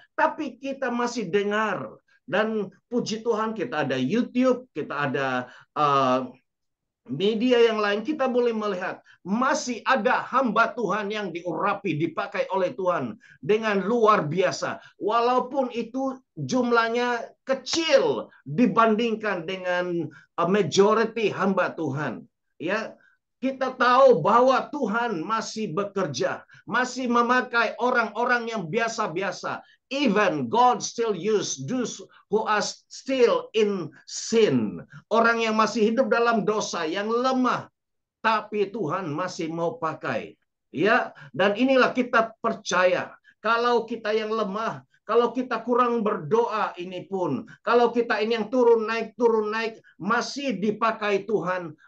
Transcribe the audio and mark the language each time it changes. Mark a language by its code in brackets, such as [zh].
[id] Tapi kita masih dengar. Dan puji Tuhan kita ada YouTube, kita ada media yang lain, kita boleh melihat masih ada hamba Tuhan yang diurapi, dipakai oleh Tuhan dengan luar biasa. Walaupun itu jumlahnya kecil dibandingkan dengan majority hamba Tuhan. Ya, kita tahu bahwa Tuhan masih bekerja, masih memakai orang-orang yang biasa-biasa. [en] Even God still use those who are still in sin. [id] Orang yang masih hidup dalam dosa, yang lemah, tapi Tuhan masih mau pakai. Ya, dan inilah kita percaya. Kalau kita yang lemah, kalau kita kurang berdoa ini pun, kalau kita ini yang turun naik, masih dipakai Tuhan.